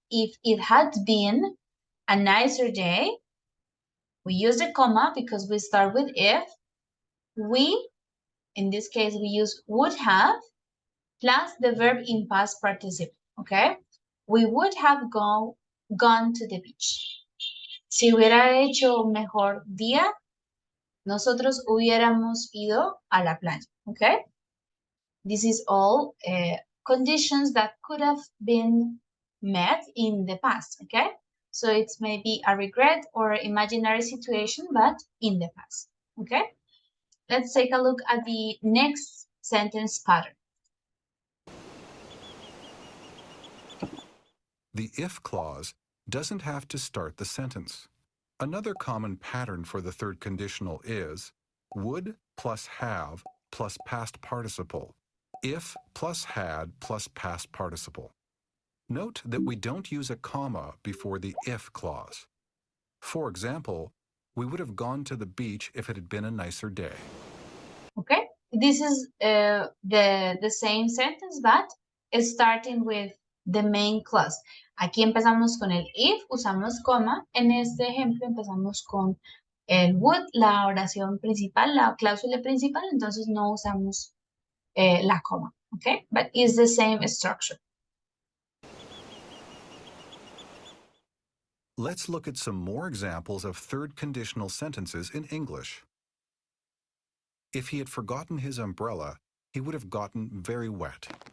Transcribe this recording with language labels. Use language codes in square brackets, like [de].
[en] If it had been a nicer day, we use the comma because we start with if. We, in this case, we use would have, plus the verb in past participle, okay? We would have gone to the beach. [es] Si hubiera hecho un mejor día, nosotros hubiéramos ido a la playa, okay? [en] This is all conditions that could have been met in the past, okay? So it's maybe a regret or imaginary situation, but in the past, okay? Let's take a look at the next sentence pattern. The if clause doesn't have to start the sentence. Another common pattern for the third conditional is would plus have plus past participle, if plus had plus past participle. Note that we don't use a comma before the if clause. For example, we would have gone to the beach if it had been a nicer day. Okay, this is the same sentence, but starting with the main clause. [es] Aquí empezamos con el if, usamos coma. En este ejemplo empezamos con el would, la oración principal, la cláusula principal, entonces no usamos la coma, okay? [en] But it's the same structure. Let's look at some more examples of third conditional sentences in English. If he had forgotten his umbrella, he would have gotten very wet.